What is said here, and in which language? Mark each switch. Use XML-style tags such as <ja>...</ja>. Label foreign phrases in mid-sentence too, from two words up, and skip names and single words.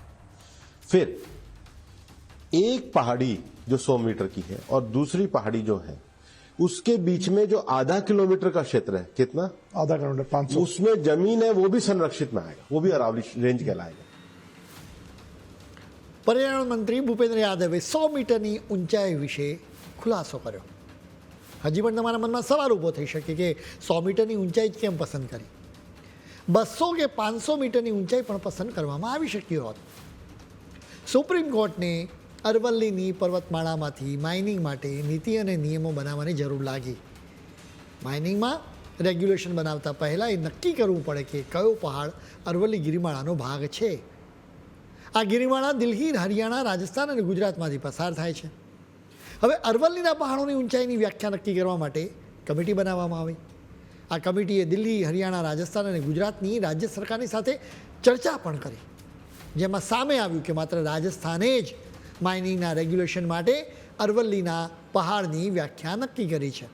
<hi>फिर एक पहाड़ी जो 100 मीटर की है और दूसरी पहाड़ी जो है उसके बीच में जो आधा किलोमीटर का क्षेत्र है, कितना, आधा किलोमीटर 500, उसमें जमीन है वो भी संरक्षित में आएगा, वो भी अरावली रेंज कहलाएगा.</hi> <gu>પર્યાવરણ મંત્રી ભૂપેન્દ્ર યાદવે 100 મીટરની ઊંચાઈ વિષે ખુલાસો કર્યો. હજી પણ તમારા મનમા સવાલ ઊભો થઈ શકે કે 100 મીટરની ઊંચાઈ કેમ પસંદ કરી. 200 કે 500 મીટરની ઊંચાઈ પણ પસંદ કરવામાં આવી શક્યો હોત. સુપ્રીમ કોર્ટને અરવલ્લીની પર્વતમાળામાંથી માઇનિંગ માટે નીતિ અને નિયમો બનાવવાની જરૂર લાગી. માઇનિંગમાં રેગ્યુલેશન બનાવતા પહલા એ નક્કી કરવું પડે કે કયો પહાડ અરવલ્લી ગિરિમાળાનો ભાગ છે. આ ગિરિમાળા દિલ્હી, હરિયાણા, રાજસ્થાન અને ગુજરાતમાંથી પસાર થાય છે. હવે અરવલ્લીના પહાડોની ઊંચાઈની વ્યાખ્યા નક્કી કરવા માટે કમિટી બનાવવામાં આવી. આ કમિટીએ દિલ્હી, હરિયાણા, રાજસ્થાન અને ગુજરાતની રાજ્ય સરકારની સાથે ચર્ચા પણ કરી, જેમાં સામે આવ્યું કે માત્ર રાજસ્થાને જ માઇનિંગના રેગ્યુલેશન માટે અરવલ્લીના પહાડની વ્યાખ્યા નક્કી કરી છે.</gu>